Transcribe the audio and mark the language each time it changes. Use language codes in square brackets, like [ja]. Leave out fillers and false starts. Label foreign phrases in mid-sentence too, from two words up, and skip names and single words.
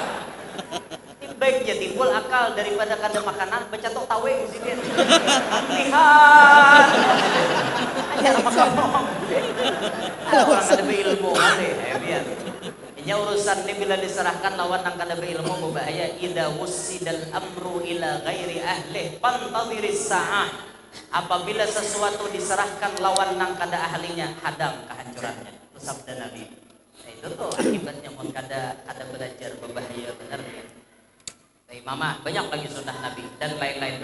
[bjn] Baik jadi timbul akal daripada kada makanan bacatok tawe di sini. [id] Lihat. Ajar ngomong. [bjn] Orang kada berilmu kali, biar. Ini urusan ini bila diserahkan lawan nang kada berilmu berbahaya. [ar] إذا وسد الأمر إلى غير أهله فانتظر الساعة. [bjn] Apabila sesuatu diserahkan lawan nang kada ahlinya, hadang kehancurannya. [id] Itu sabda Nabi. [bjn] Nah, itu tuh akibatnya mun kada belajar berbahaya benar ya. [id] Mama banyak lagi sunnah Nabi dan lain-lain.